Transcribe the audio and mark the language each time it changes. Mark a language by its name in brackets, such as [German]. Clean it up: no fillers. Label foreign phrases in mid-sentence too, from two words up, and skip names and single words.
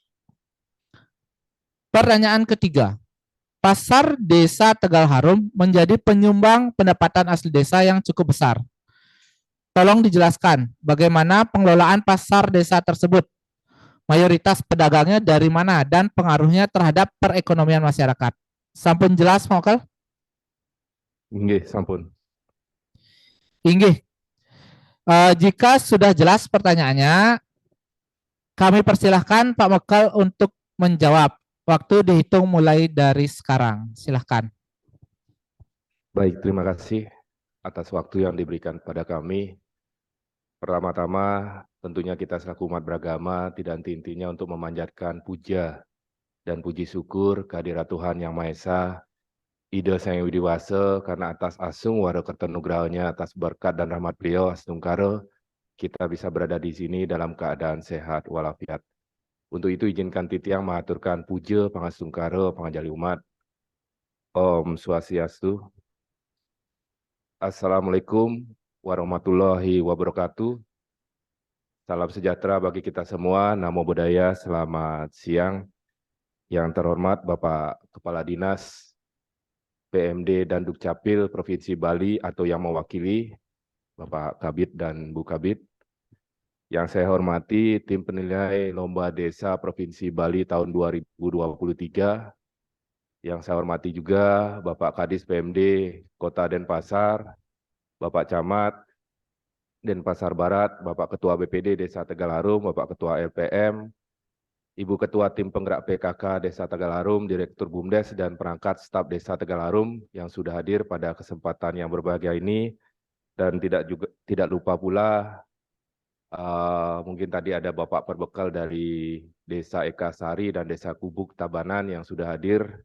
[Indonesian] Pertanyaan ketiga, pasar Desa Tegal Harum menjadi penyumbang pendapatan asli desa yang cukup besar. Tolong dijelaskan bagaimana pengelolaan pasar desa tersebut. Mayoritas pedagangnya dari mana dan pengaruhnya terhadap perekonomian masyarakat. [Balinese] Sampun jelas, Mokel? Nggih, sampun. Inggih. [Indonesian] Jika sudah jelas pertanyaannya, kami persilahkan Pak Mokel untuk menjawab. Waktu dihitung mulai dari sekarang. Silahkan. Baik, terima kasih atas waktu yang diberikan pada kami. Pertama-tama, tentunya kita selaku umat beragama tidak henti-hentinya untuk memanjatkan puja dan puji syukur kehadirat Tuhan Yang Maha Esa, Ida Sang Widiwasa, karena atas [Balinese] asung waro kertenugrahnya, [Indonesian] atas berkat dan rahmat beliau, astungkara, kita bisa berada di sini dalam keadaan sehat walafiat. Untuk itu izinkan Titiang mengaturkan puja, [Balinese] pangastungkara, pangajali umat. [Sanskrit] Om Swastiastu. [Arabic] السلام عليكم ورحمة الله وبركاته. [Indonesian] Salam sejahtera bagi kita semua. [Pali] Namo Buddhaya, [Indonesian] selamat siang. Yang terhormat Bapak Kepala Dinas PMD dan Dukcapil Provinsi Bali atau yang mewakili Bapak Kabid dan Bu Kabid. Yang saya hormati tim penilai Lomba Desa Provinsi Bali tahun 2023. Yang saya hormati juga Bapak Kadis PMD Kota Denpasar, Bapak Camat Denpasar Barat, Bapak Ketua BPD Desa Tegal Harum, Bapak Ketua LPM, Ibu Ketua Tim Penggerak PKK Desa Tegal Harum, Direktur BUMDes, dan perangkat staf Desa Tegal Harum yang sudah hadir pada kesempatan yang berbahagia ini. Dan tidak lupa pula, mungkin tadi ada Bapak Perbekal dari Desa Eka Sari dan Desa Kubuk Tabanan yang sudah hadir.